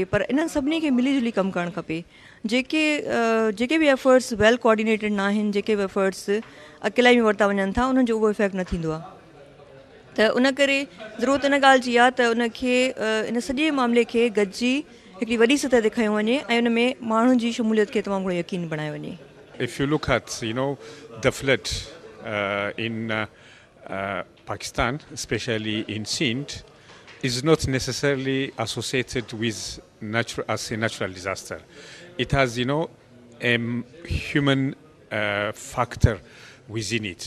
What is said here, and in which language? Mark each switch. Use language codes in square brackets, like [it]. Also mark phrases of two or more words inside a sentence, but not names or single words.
[sd] पर इन्हनि सभिनी खे मिली जुली कमु करणु खपे। जेके बि एफर्ट्स [en] well coordinated [sd] न आहिनि, जेके बि एफर्ट्स अकेला में वरिता वञनि था, उन्हनि जो उहो इफेक्ट न थींदो आहे। त उन करे ज़रूरत इन ॻाल्हि जी आहे त उनखे इन सॼे मामले खे गॾिजी हिकिड़ी वॾी सतह ते खयो वञे ऐं उन में माण्हुनि जी शमूलियत खे तमामु घणो यकीन बणायो वञे। [en] If you look at, the flood in Pakistan, especially in Sindh, is not necessarily associated with as a natural disaster. It has, a human factor within it.